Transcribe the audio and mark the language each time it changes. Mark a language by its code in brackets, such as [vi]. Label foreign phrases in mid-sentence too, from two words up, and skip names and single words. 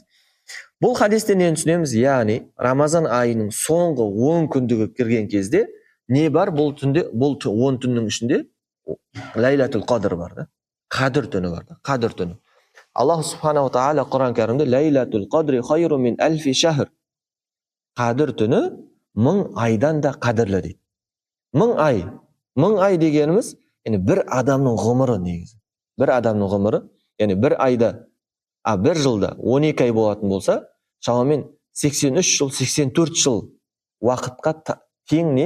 [kk] Бұл хадисте не түсінеміз? Яғни Рамазан айының соңғы 10 күндігі кірген кезде не бар? Бұл түнде, бұл 10 түннің ішінде Лайлатул Қадр бар да. Қадір түні бар да. Қадір түні. Аллах [ar] سبحانه تعالى [kk] Құран кәрімде [ar] ليلة القدر خير من ألف شهر. [kk] Қадір түні 1000 айдан да қадірлі дейді. 1000 ай. 1000 ай дегеніміз, яғни бір адамның ғұмыры негізі. Бір адамның ғұмыры, яғни бір айда, бір жылда 12 ай болатын болса, шамамен 83 жыл, 84 жыл уақытқа тең не?